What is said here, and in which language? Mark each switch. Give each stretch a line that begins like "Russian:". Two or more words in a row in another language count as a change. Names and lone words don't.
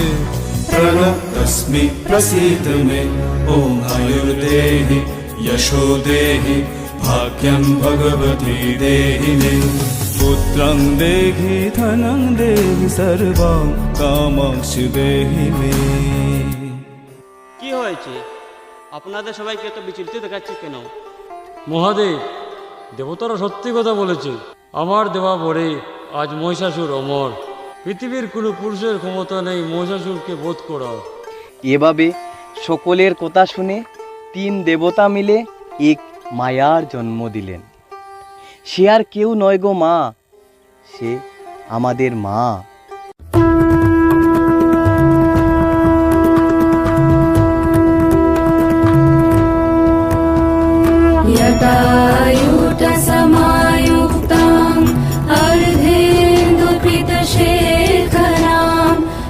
Sanskrit: प्रणतस्मि प्रसीद मे। ॐ आयुर्देहि यशो देहि भाग्यं भगवती देहि मे। पुत्रं देहि धनं देहि सर्वं कामांशु देहि मे।
Bangla: কি হয়েছে? আপনাদের সবাইকে এত বিচলিত দেখাচ্ছে কেন? মহাদেব, দেবতারা সত্যি কথা বলেছে। আমার দেওয়া বরে আজ মহিষাসুর অমর। পৃথিবীর কোনো পুরুষের ক্ষমতা নেই মহিষাসুরকে বধ করার। এভাবে সকলের কথা শুনে 3 দেবতা মিলে এক মায়ার জন্ম দিলেন। সে আর কেউ নয় গো মা, সে আমাদের মা।
Sanskrit: यदायुतसमायुक्ताम् अर्धेन्दुपीतशेखराम्